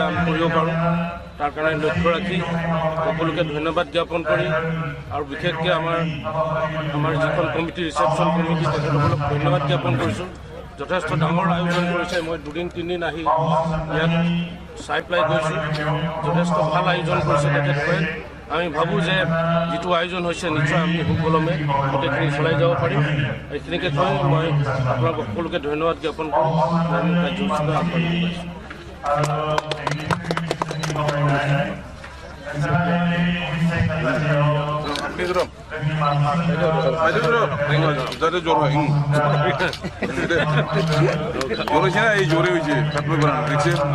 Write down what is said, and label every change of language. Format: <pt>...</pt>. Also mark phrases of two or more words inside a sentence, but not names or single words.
<as>কৰিব পাৰোঁ তাৰ কাৰণে লক্ষ্য ৰাখি সকলোকে ধন্যবাদ জ্ঞাপন কৰি আৰু বিশেষকৈ আমাৰ যিখন কমিটি</as> <en>reception committee</en> <as>তেখেতসকলক ধন্যবাদ জ্ঞাপন কৰিছোঁ যথেষ্ট ডাঙৰ আয়োজন কৰিছে মই 2-3 দিন আহি ইয়াত চাই পেলাই গৈছোঁ যথেষ্ট ভাল আয়োজন কৰিছে তেখেতসকলে আমি ভাবোঁ যে যিটো আয়োজন হৈছে নিশ্চয় আমি সুকলমে গোটেইখিনি চলাই যাব পাৰিম এইখিনিকে কৈ মই আপোনালোক সকলোকে ধন্যবাদ জ্ঞাপন কৰোঁ কাৰ্যসূচীলৈ আগবাঢ়ি</as> <bn>যাতে জ্বর হয় জ্বর হয়েছে না এই জ্বরে হয়েছে দেখছেন</bn>